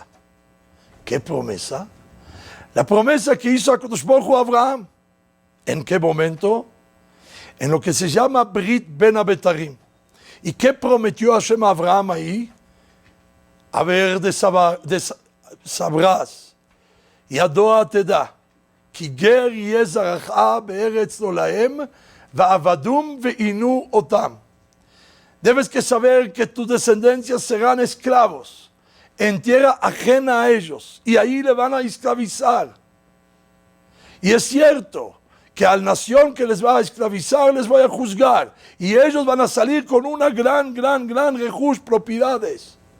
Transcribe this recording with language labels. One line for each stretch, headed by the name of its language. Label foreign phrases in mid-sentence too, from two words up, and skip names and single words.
Spanish: ¿Qué promesa? La promesa que hizo
Hebrew: הקדוש ברוך הוא
Spanish: a Abraham. ¿En qué momento? En lo que se llama
Hebrew: ברית בין הבתרים.
Spanish: ¿Y qué prometió Hashem a Abraham ahí? A ver, sabrás,
Hebrew: ידוע תדע כי גר יהיה זרעך בארץ לא להם ועבדום וענו אותם.
Spanish: Debes que saber que tus descendencias serán esclavos en tierra ajena a ellos, y ahí le van a esclavizar. Y es cierto que a la nación que les va a esclavizar les voy a juzgar, y ellos van a salir con una gran rejush, propiedades.